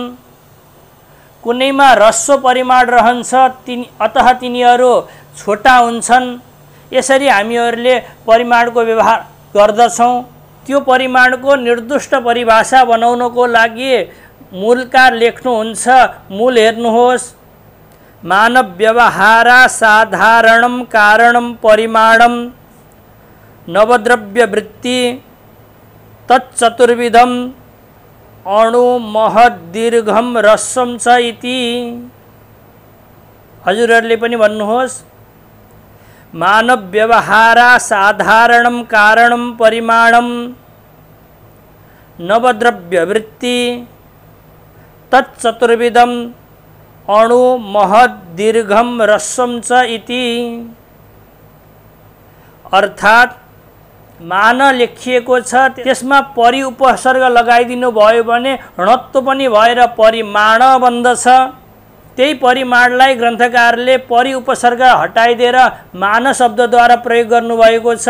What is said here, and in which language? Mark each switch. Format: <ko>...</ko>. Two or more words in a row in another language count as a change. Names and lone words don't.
<ne>कुनैमा ह्रस्व परिमाण रहन्छ, अतः तिनीहरू छोटा हुन्छन्। यसरी हामीहरूले परिमाणको व्यवहार गर्दछौं। त्यो परिमाणको निर्दिष्ट परिभाषा बनाउनको लागि मूलकार लेख्नुहुन्छ। मूल हेर्नुहोस्।</ne> <sa>मानव व्यवहारा साधारणम कारणम परिमाणम नवद्रव्य वृत्ति तच्चतुर्विधम अणु महद दीर्घम ह्रस्वम च इति।</sa> <ne>हजुरहरूले पनि भन्नुहोस्।</ne> <sa>मानव व्यवहारा साधारणम कारणम परिमाणम नवद्रव्य वृत्ति तच्चतुर्विधम अणु महद दीर्घम ह्रस्वम च इति।</sa> <ne>अर्थात् मान लेखिएको छ, त्यसमा परि उपसर्ग लगाइदिनु भयो भने णत्व पनि भएर परिमाण बन्दछ। त्यही परिमाणलाई ग्रन्थकारले परि उपसर्ग हटाइदिएर मान शब्दद्वारा प्रयोग गर्नुभएको छ।</ne>